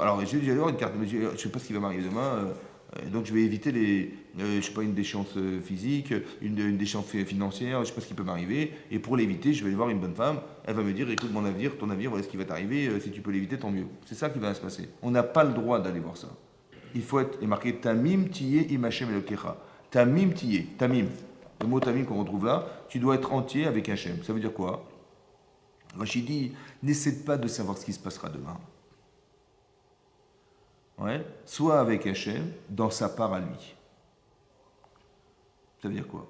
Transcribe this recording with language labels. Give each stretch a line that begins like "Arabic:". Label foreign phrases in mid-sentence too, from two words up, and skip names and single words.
French: Alors, je vais avoir une carte, mais je ne sais pas ce qui va m'arriver demain, donc je vais éviter je sais pas, une déchéance physique, une déchéance financière, je ne sais pas ce qui peut m'arriver. Et pour l'éviter, je vais aller voir une bonne femme. Elle va me dire, écoute mon avenir, ton avenir, voilà ce qui va t'arriver. Si tu peux l'éviter, tant mieux. C'est ça qui va se passer. On n'a pas le droit d'aller voir ça. Il faut être marqué
Hebrew: תמים תהיה עמך אלוקיך. תמים תהיה. תמים.
French: Le mot tamim qu'on retrouve là, tu dois être entier avec Hachem. Ça veut dire quoi? Rachid dit, n'essaie pas de savoir ce qui se passera demain. Ouais. Soit avec Hachem, dans sa part à lui. Ça veut dire quoi?